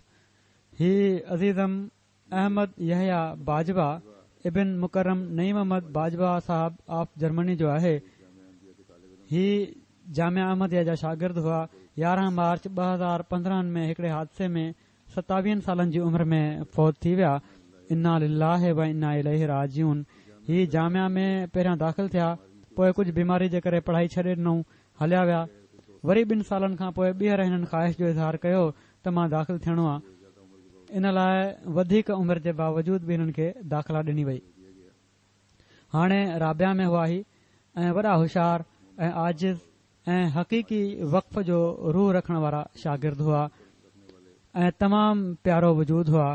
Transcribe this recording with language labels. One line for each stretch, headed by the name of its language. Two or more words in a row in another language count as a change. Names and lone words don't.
Sindhi: ही अज़ीज़म अहमद यहया बाजवा इबिन मुकरम नईम अहमद बाजवा साहब ऑफ जर्मनी जो आहे। ही जामिया अहमदिया जा शागिर्द हुआ। 11 मार्च 2015 में हिकड़े हादसे में 27 सालनि जी उमिरि में फौत थी विया।
Arabic: إنا لله وإنا إليه راجعون.
Sindhi: ही जामिया में पहिरियां दाख़िल थिया, पोइ कुझु बीमारी जे करे पढ़ाई छॾे ॾिनऊं, हलिया विया। वरी 2 सालनि खां पोइ ॿीहर हिननि ख़्वाहिश जो इज़हार कयो त मां दाख़िल थियणो आहे। इन लाइ वधीक उमिरि जे बावजूद बि हिननि खे दाख़िला ॾिनी वई। हाणे राबिया में हुआ ही ऐं वॾा होशियार ऐं आजिज़ ऐं हक़ीक़ी वक़फ़ जो रूह रखण वारा शागिर्द हुआ ऐं तमामु प्यारो वजूद हुआ।